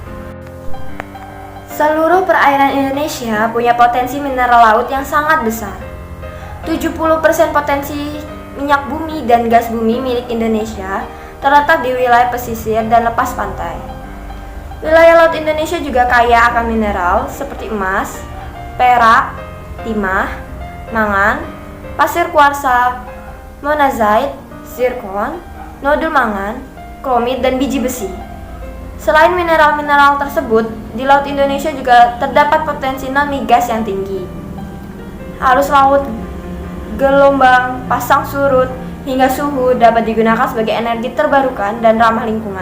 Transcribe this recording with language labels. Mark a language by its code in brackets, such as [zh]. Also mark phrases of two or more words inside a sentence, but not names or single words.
[id] Seluruh perairan Indonesia punya potensi mineral laut yang sangat besar. 70% potensi minyak bumi dan gas bumi milik Indonesia terletak di wilayah pesisir dan lepas pantai. Wilayah laut Indonesia juga kaya akan mineral seperti emas, perak, timah, mangan, pasir kuarsa, monazite, zirkon, nodul mangan, kromit, dan biji besi. Selain mineral-mineral tersebut, di laut Indonesia juga terdapat potensi non-migas yang tinggi. Arus laut, gelombang, pasang surut, hingga suhu dapat digunakan sebagai energi terbarukan dan ramah lingkungan.